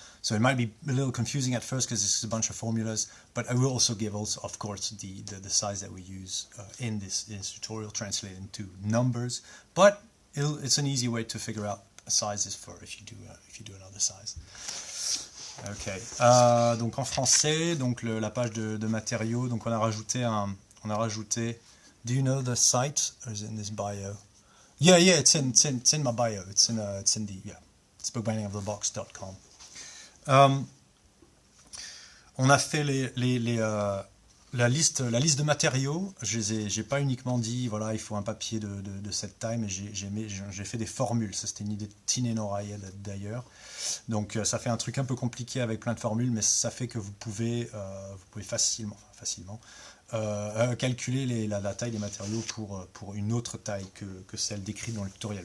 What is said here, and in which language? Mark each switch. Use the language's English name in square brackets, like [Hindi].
[English] So it might be a little confusing at first because it's a bunch of formulas, but I will also give, of course, the size that we use in this tutorial translated into numbers. But it's an easy way to figure out sizes for if you do another size. Ok. [French] Donc en français, donc la page de matériaux. Donc on a rajouté. [English] Do you know the site? Or is it in this bio? Yeah, it's in my bio. It's bookbindingofthebox.com. [French] on a fait la liste de matériaux. J'ai pas uniquement dit voilà il faut un papier de cette taille, mais j'ai fait des formules. Ça c'était une idée de Tine Noraï d'ailleurs. Donc ça fait un truc un peu compliqué avec plein de formules, mais ça fait que vous pouvez facilement calculer la taille des matériaux pour une autre taille que celle décrite dans le tutoriel.